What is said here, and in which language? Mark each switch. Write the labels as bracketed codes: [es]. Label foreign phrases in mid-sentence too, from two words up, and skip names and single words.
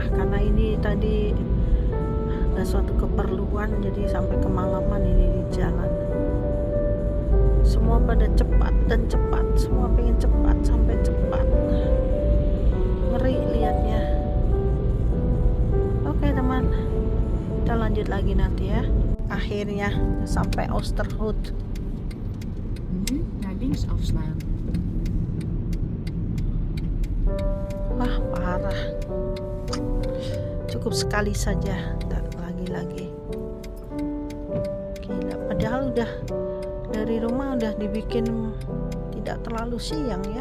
[id] Karena ini tadi ada suatu keperluan, jadi sampai kemalaman ini di jalan. Semua pada cepat dan cepat, semua pengen cepat sampai cepat. Ngeri lihatnya. Oke teman, kita lanjut. lanjut lagi nanti ya. Akhirnya sampai Oosterhout. [nl] Nu naar links afslaan. [id] Wah, parah. Cukup sekali saja. Ntar lagi. Gila, padahal udah dari rumah udah dibikin tidak terlalu siang ya.